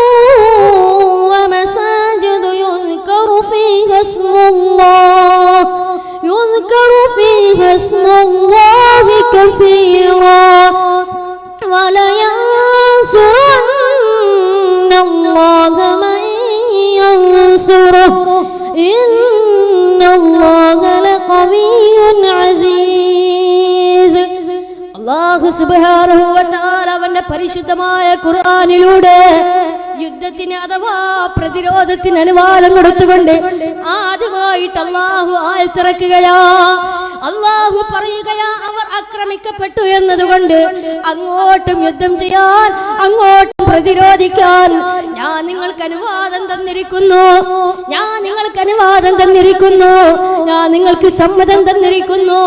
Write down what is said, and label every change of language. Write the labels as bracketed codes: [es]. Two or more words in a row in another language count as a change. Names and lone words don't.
[ar] ومساجد يذكر فيها اسم الله كثيرا ولينصرن الله من ينصره إن الله لقوي عزيز. [ml] അല്ലാഹു [ar] سبحانه وتعالى [ml] അവന്റെ പരിശുദ്ധമായ ഖുർആനിലൂടെ യുദ്ധത്തിന് അഥവാ പ്രതിരോധത്തിന് അനുവാദം കൊടുത്തുകൊണ്ട് ആദ്യമായിട്ട് അല്ലാഹു ആയത്തിറക്കുകയാ. അല്ലാഹു പറയുകയാ, അവർ ആക്രമിക്കപ്പെട്ടു എന്നതുകൊണ്ട് അങ്ങോട്ടും യുദ്ധം ചെയ്യാൻ, അങ്ങോട്ടും പ്രതിരോധിക്കാൻ ഞാൻ നിങ്ങൾക്ക് അനുവാദം തന്നിരിക്കുന്നു, ഞാൻ നിങ്ങൾക്ക് സമ്മതം തന്നിരിക്കുന്നു.